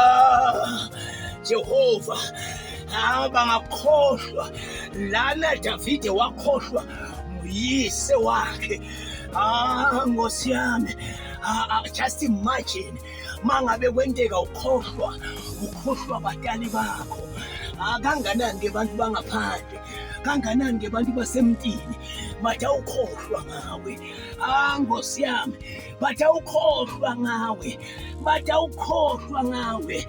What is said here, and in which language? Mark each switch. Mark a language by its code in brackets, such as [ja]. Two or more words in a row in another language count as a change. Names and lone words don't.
[ss] Jehova bangakhohlwa lana Davide wakhohlwa nguyise wakhe. Nkosi yami, [en] just imagine [ss] mangabe kwenteka ukhohlwa batali bakho. Kanganani-ke bantu bangaphandle, kanganani-ke bantu basemntini bathi awukhohlwa ngawe. Nkosi yami, bathi awukhohlwa ngawe, bathi awukhohlwa ngawe.